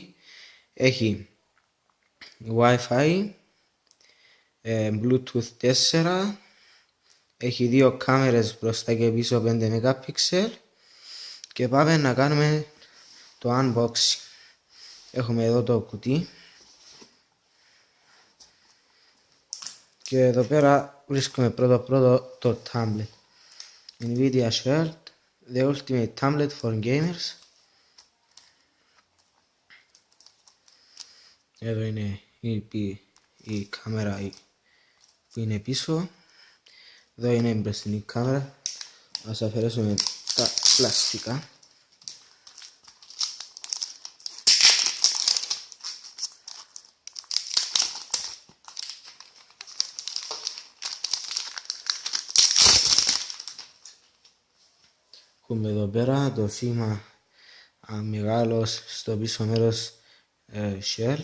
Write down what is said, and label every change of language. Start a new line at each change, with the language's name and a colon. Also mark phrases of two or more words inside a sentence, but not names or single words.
Greek: Έχει Wi-Fi, Bluetooth 4, έχει δύο κάμερες μπροστά και πίσω 5 MP και πάμε να κάνουμε το unboxing. Έχουμε εδώ το κουτί και εδώ πέρα βρίσκουμε πρώτο το tablet.
English: Nvidia Shield, the ultimate tablet for gamers.
Greek: Εδώ είναι η κάμερα που είναι πίσω. Εδώ είναι η μπροστινή κάμερα. Ας αφαιρέσουμε τα πλαστικά. Έχουμε εδώ πέρα το σήμα μεγάλος στο πίσω μέρος Shield.